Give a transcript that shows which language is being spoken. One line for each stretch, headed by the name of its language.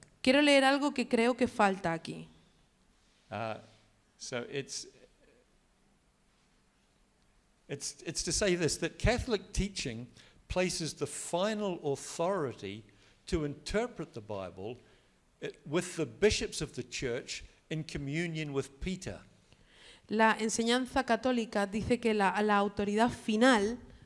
Spanish: Quiero leer algo que creo que falta aquí.
English: So it's to say this, that Catholic teaching places the final authority to interpret the Bible with the bishops of the church in communion with Peter.
Spanish: La enseñanza católica dice que la autoridad final